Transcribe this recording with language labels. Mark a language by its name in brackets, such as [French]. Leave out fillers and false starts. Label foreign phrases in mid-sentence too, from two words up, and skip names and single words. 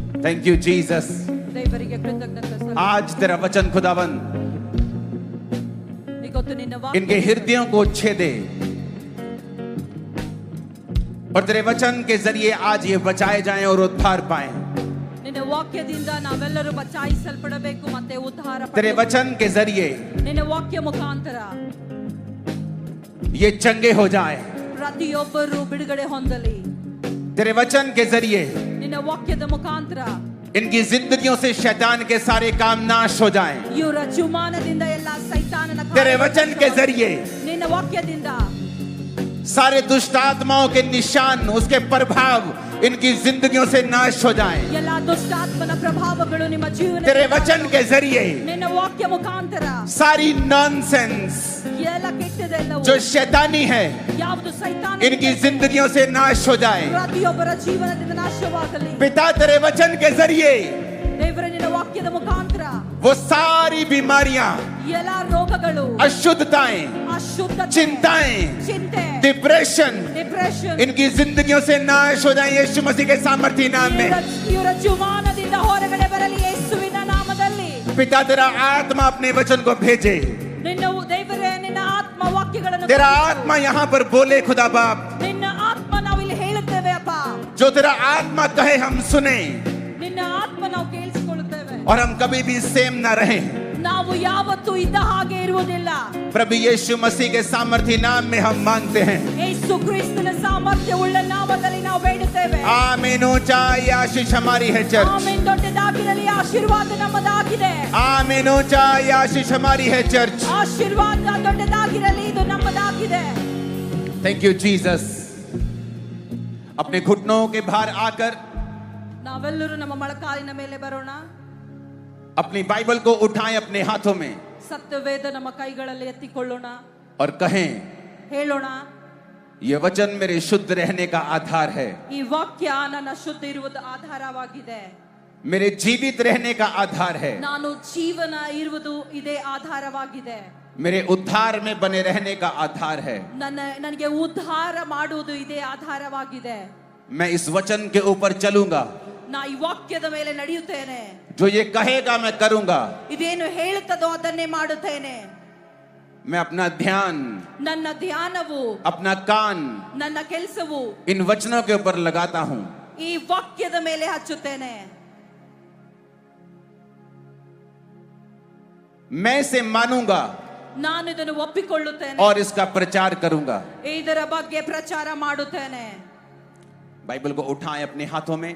[English] thank you Jesus. [Kannada] ದೇವರಿಗೆ ಕೃತಜ್ಞತೆ ಸಲ್ಲಿಸುತ್ತೇವೆ। [Hindi] आज तेरा वचन खुदावन [Kannada] ಇವತ್ತು ನಿನ್ನ ವಾಕ್ಯ [Hindi] इनके हृदयों को छेदे और तेरे वचन के जरिए आज ये बचाए जाएं और उद्धार पाएं। [Kannada] ನಿನ್ನ ವಾಕ್ಯದಿಂದ ನಾವೆಲ್ಲರೂ ಬಚಾಯಿಸಲ್ಪಡಬೇಕು ಮತ್ತೆ ಉದ್ಧಾರ [Hindi] तेरे [Kannada] ಪಡೆಯಬೇಕು। [Hindi] वचन के जरिए [Kannada] ನಿನ್ನ ವಾಕ್ಯ ಮುಖಾಂತರ [Hindi] ये चंगे हो जाएं। [Kannada] ಪ್ರತಿಯೊಬ್ಬರು ಬಿಡುಗಡೆ ಹೊಂದಲಿ। [Hindi] तेरे वचन के जरिए [Kannada] ನಿನ್ನ ವಾಕ್ಯದ ಮುಖಾಂತರ [Hindi] इनकी जिंदगियों से शैतान के सारे काम नाश हो जाएं। [Kannada] ಇವರ ಜುಮಾನದಿಂದ ಎಲ್ಲ ಸೈತಾನನ [Hindi] तेरे वचन के जरिए [Kannada] ನಿನ್ನ ವಾಕ್ಯದಿಂದ [Hindi] सारे दुष्ट आत्माओं के निशान, उसके प्रभाव इनकी जिंदगियों से नाश हो जाएं। [Kannada] ಎಲ್ಲ ದುಷ್ಟಾತ್ಮನ ಪ್ರಭಾವಗಳು ನಿಮ್ಮ ಜೀವನದಲ್ಲಿ [Hindi] तेरे वचन के जरिए [Kannada] ನಿನ್ನ ವಾಕ್ಯ ಮುಖಾಂತರ [Hindi] सारी नॉनसेंस [Kannada] ಎಲ್ಲ ಕೆಟ್ಟದೆಲ್ಲವೂ [Hindi] जो शैतानी है [Kannada] ಯಾವುದು ಸೈತಾನ [Hindi] इनकी जिंदगियों से नाश हो जाए। [Kannada] ಪ್ರತಿಯೊಬ್ಬರ ಜೀವನದಿಂದ ನಾಶವಾಗಲಿ। [Hindi] पिता तेरे वचन के जरिए [Kannada] ದೇವರ ನಿನ್ನ ವಾಕ್ಯದ ಮುಖಾಂತರ [Hindi] वो सारी बीमारियां, [Kannada] ಎಲ್ಲ ರೋಗಗಳು, [Hindi] अशुद्धताएं, [Kannada] ಅಶುದ್ಧತೆ, [Hindi] चिंताएं, [Kannada] ಚಿಂತೆ, [Hindi] डिप्रेशन [Kannada] ಡಿಪ್ರೆಷನ್ [Hindi] इनकी जिंदगियों से नाश हो जाए यीशु मसीह के सामर्थी नाम में। [Kannada] ಇವರ ಜೀವನದಿಂದ ಹೊರಗಡೆ ಬರಲಿ ಯೇಸುವಿನ ನಾಮದಲ್ಲಿ। [Hindi] पिता तेरा आत्मा अपने वचन को भेजे। [Kannada] ನಿನ್ನ ದೇವರೇ ನಿನ್ನ ಆತ್ಮ ವಾಕ್ಯಗಳನ್ನು [Hindi] तेरा [Kannada] ಕಲಿಸು। [Hindi] आत्मा यहाँ पर बोले खुदा बाप, [Kannada] ನಿನ್ನ ಆತ್ಮ ನಾವು ಇಲ್ಲಿ ಹೇಳುತ್ತೇವೆ ಅಪ್ಪ। [Hindi] जो तेरा आत्मा कहे हम सुने [Kannada] ನಿನ್ನ ಆತ್ಮ ನಾವು ಕೇಳಿಸಿಕೊಳ್ಳುತ್ತೇವೆ [Hindi] और हम कभी भी सेम ना रहे। [Kannada] ನಾವು ಯಾವತ್ತೂ ಇದ್ದ ಹಾಗೆ ಇರುವುದಿಲ್ಲ। [Hindi] प्रभु यीशु मसीह के सामर्थी नाम में हम मांगते हैं। [Kannada] ಯೇಸು ಕ್ರಿಸ್ತನ ಸಾಮರ್ಥ್ಯವುಳ್ಳ ನಾಮದಲ್ಲಿ ನಾವು ಬೇಡುತ್ತೇವೆ। [Hindi] आमीन। ऊंचा ये आशीष हमारी है चर्च। [Kannada] ಆಮೆನ್। ದೊಡ್ಡದಾಗಿರಲಿ ಆಶೀರ್ವಾದ ನಮ್ಮದಾಗಿದೆ। [Hindi] आमीन। ऊंचा ये आशीष हमारी है चर्च। [Kannada] ಆಶೀರ್ವಾದ ದೊಡ್ಡದಾಗಿರಲಿ ಇದು ನಮ್ಮದಾಗಿದೆ। [English] thank you Jesus. [Hindi] अपने घुटनों के भार आकर [Kannada] ನಾವೆಲ್ಲರೂ ನಮ್ಮ ಮೊಳಕಾಲಿನ ಮೇಲೆ ಬರೋಣ। [Hindi] अपनी बाइबल को उठाएं अपने हाथों में [Kannada] ಸತ್ಯವೇದ ನಮ್ಮ ಕೈಗಳಲ್ಲಿ ಎತ್ತಿಕೊಳ್ಳೋಣ, [Hindi] और कहें, [Kannada] ಹೇಳೋಣ, [Hindi] ये वचन मेरे शुद्ध रहने का आधार है, [Kannada] ಈ ವಾಕ್ಯ ನನ್ನ ಶುದ್ಧ ಇರುವುದು ಆಧಾರವಾಗಿದೆ, [Hindi] मेरे जीवित रहने का आधार है, [Kannada] ನಾನು ಜೀವನ ಇರುವುದು ಇದೇ ಆಧಾರವಾಗಿದೆ, [Hindi] मेरे उद्धार में बने रहने का आधार है। [Kannada] ನನಗೆ ಉದ್ಧಾರ ಮಾಡುವುದು ಇದೇ ಆಧಾರವಾಗಿದೆ। [Hindi] मैं इस वचन के ऊपर चलूंगा, [Kannada] ನಾ ಈ ವಾಕ್ಯದ ಮೇಲೆ ನಡೆಯುತ್ತೇನೆ, [Hindi] जो ये कहेगा मैं करूंगा। [Kannada] ಇದೇನು ಹೇಳುತ್ತದೋ ಅದನ್ನೇ ಮಾಡುತ್ತೇನೆ। [Hindi] मैं अपना ध्यान, [Kannada] ನನ್ನ ಧ್ಯಾನವು, [Hindi] अपना कान [Kannada] ನನ್ನ ಕೆಲಸವು [Hindi] इन वचनों के ऊपर लगाता हूं। [Kannada] ಈ ವಾಕ್ಯದ ಮೇಲೆ ಹಚ್ಚುತ್ತೇನೆ। [Hindi] मैं इसे मानूंगा [Kannada] ನಾನು ಇದನ್ನು ಒಪ್ಪಿಕೊಳ್ಳುತ್ತೇನೆ [Hindi] और इसका प्रचार करूंगा। [Kannada] ಇದರ ಬಗ್ಗೆ ಪ್ರಚಾರ ಮಾಡುತ್ತೇನೆ। [Hindi] बाइबल को उठाएं अपने हाथों में,